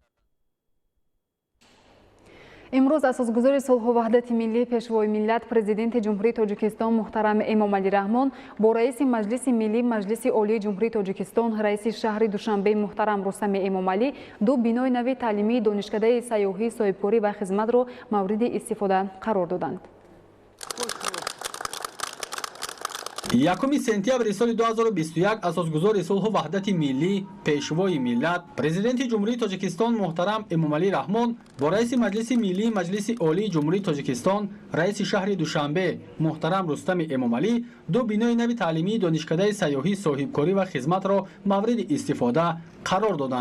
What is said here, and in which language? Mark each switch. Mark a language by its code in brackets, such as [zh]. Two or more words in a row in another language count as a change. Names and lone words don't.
[fa] امروز اساسگزار صلح و وحدت ملی پیشوای ملت پرزیدنت جمهوری تاجیکستان محترم امامعلی رحمان با رئیس مجلس ملی مجلس عالی جمهوری تاجیکستان رئیس شهر دوشنبه محترم رستم امامعلی دو بینای نوی تعلیمی دانشکده سیاحی صاحبکاری و خدمت را مورد استفاده قرار دادند. [tg] 1 сентябри соли 2021 асосгузори сулҳу ваҳдати миллӣ пешвои миллат президенти ҷумҳурии тоҷикистон муҳтарам Эмомалӣ Раҳмон бо раиси маҷлиси миллии маҷлиси олии ҷумҳурии тоҷикистон раиси шаҳри Душанбе муҳтарам Рустами Эмомалӣ ду бинои нави таълимии донишкадаи сайёҳӣ соҳибкорӣ ва хизматро мавриди истифода қарор доданд.